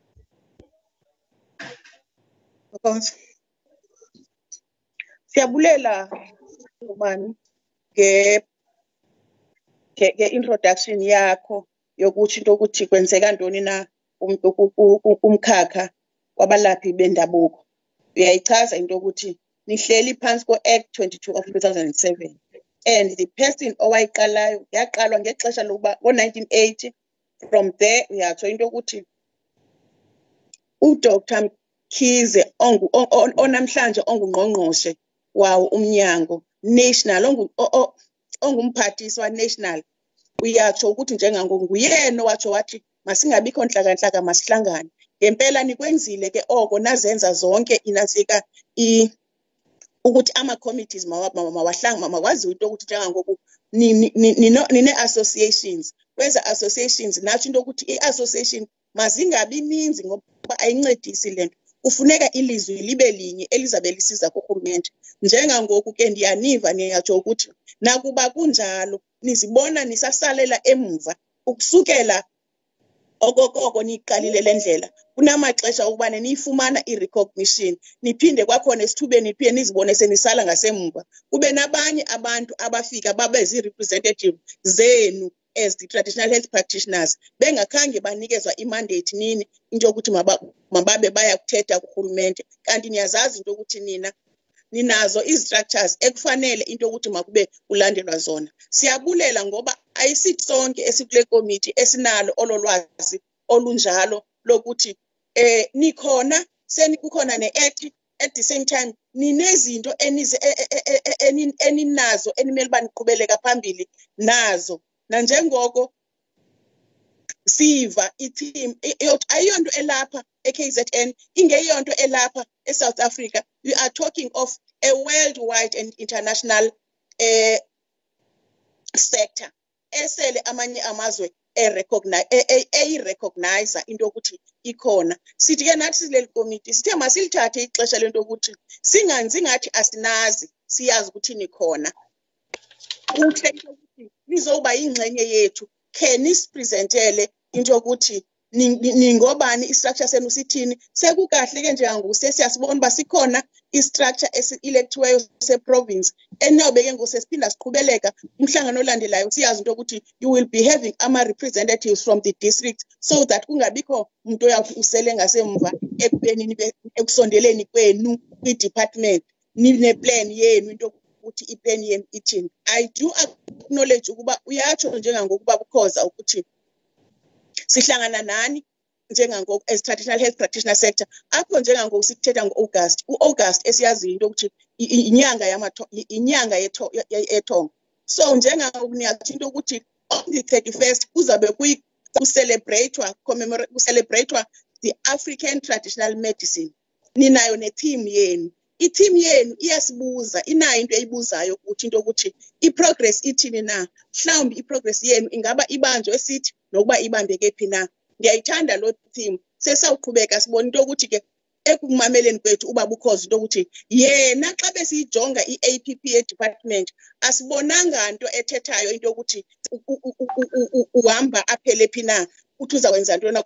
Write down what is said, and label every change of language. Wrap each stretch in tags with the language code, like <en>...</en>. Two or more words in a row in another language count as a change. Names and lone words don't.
<xh>Siyabulela ubani introduction yakho yokuthi into ukuthi kwenzeka ntoni na umkhakha wabalaphi bendabuko. Uyayichaza into ukuthi nihleli phansi ko-Act 22 of 2007</xh> <en>and the person</en> <xh>owayiqalayo yaqalwa ngexesha lokuba ngo-1980.</xh> <en>From there</en> <xh>uyatsho into ukuthi uDr Mkhize onamhlanje ongungqongqoshe wawo umnyango national ongumphathiswa national. Uyatsho ukuthi njengangoku nguyena owatsho wathi masingabikho nhlaka masihlangane. Ngempela nikwenzile ke oko nazenza zonke inasika ukuthi ama-committees makwaziwe into ukuthi njengangoku nine-associations. Kweza associations natsho into ukuthi i-association mazingabi ninzi ngoba ayincedisi le nto. kufuneka ilizwi libe linye elizabe lisiza kurhulumente. Njengangoku ke ndiyaniva niyatsho ukuthi nakuba kunjalo nizibona nisasalela emva ukusukela okokoko niqalile le ndlela. Kunamaxesha ukuba niyifumana i-recognition niphinde kwakhona esithubeni niphinde nizibone senisala ngasemva. Kube nabanye abantu abafika babe zii-representative zenu</xh> <en>as the traditional health practitioners</en> <xh>bengakhange banikezwa imandate nini into yokuthi mababe baya kuthetha kurhulumente, kanti niyazazi into yokuthi ninazo i-structures ekufanele into yokuthi makube kulandelwa zona. Siyabulela ngoba ayisithi sonke esikule committee esinalo ololwazi olunjalo lokuthi nikhona kukhona ne-act,</xh> <en>at the same time</en> <xh>ninezinto eninazo enimele baniqhubeleka phambili nazo. Nanjengoko siva i-team ayiyonto elapha e-KZN ingeyonto elapha e-South Africa.</xh> <en>We are talking of a worldwide and international sector</en> <xh>esele amanye amazwe eyirecognize into yokuthi ikhona. Sithi ke nathi sileli committee sithe masilithathe ixesha lento yokuthi singathi asinazi, siyazi ukuthi nikhona. Kuhle ukuthi nizoba ingxenye yethu, khe nisipresentele into yokuthi ningobani, i-structure senu sithini. Sekukahle ke njengangoku sesiyasibona uba sikhona i-structure esi-electiweyo se-province enawube ke ngoku sesiphinda siqhubeleka umhlangano olandelayo siyazi into yokuthi</xh> <en>you will be having</en> <xh>ama-representatives</xh> <en>from the district so that</en> <xh>kungabikho umuntu oyawuthi usele ngasemva ekubeni ekusondeleni kwenu kwi-department nine-plan yenu into ukuthi i-plan yenu ithini.</xh> <en>I do acknowledge</en> <xh>ukuba uyatsho njengangokuba Bukhoza ukuthi sihlangana nani njengangoku</xh> <en>as traditional health practitioner sector</en> <xh>apho njengangoku sikuthetha ngo-August. U-August esiyaziyo into yokuthi inyanga yethongo. So njengangoku niyathi into yokuthi</xh> <en>on the 31st</en> <xh>kuzabe kucelebratewa</xh> <en>the African traditional medicine.</en> <xh>Ninayo ne-team yenu. I-team yenu iyasibuza, inayo into eyibuzayo ukuthi into yokuthi i-progress ithini na. Mhlawumbi i-progress yenu ingaba ibanjwe esithi nokuba ibambeke phi na. Ndiyayithanda lo team. Sesawuqhubeka sibona into yokuthi ke ekumameleni kwethu uba Bukhoza into yokuthi yena xa besiyijonga i-APP department asibonanga nto ethethayo into yokuthi uhamba aphele phi na uthi uzakwenza ntoni.</xh>